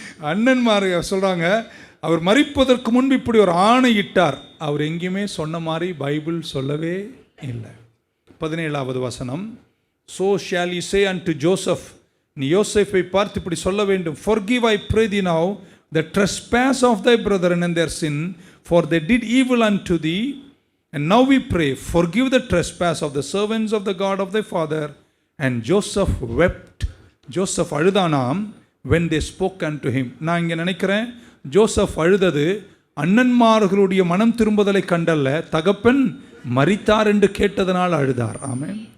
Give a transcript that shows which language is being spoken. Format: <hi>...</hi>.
<ta>அண்ணன்மார்கள் சொல்கிறாங்க அவர் மரிப்பதற்கு முன்பு இப்படி ஒரு ஆணையிட்டார். அவர் எங்கேயுமே சொன்ன மாதிரி பைபிள் சொல்லவே இல்லை. 17ஆவது வசனம்,</ta> <en>so shall ye say unto Joseph,</en> <ta>நீ யோசேப்பை பார்த்து இப்படி சொல்ல வேண்டும்,</ta> <en>forgive I pray thee now the trespass of thy brethren and their sin, for they did evil unto thee. And now we pray, forgive the trespass of the servants of the God of thy father. And Joseph wept. Joseph</en> <ta>அழுதானாம்</ta> <en>when they spoke unto him.</en> <ta>நான் இங்கே நினைக்கிறேன் Joseph அழுதது அண்ணன்மார்களுடைய மனம் திரும்புதலை கண்டல்ல, தகப்பன் மரித்தார் என்று கேட்டதனால் அழுதார். ஆமென்.</ta>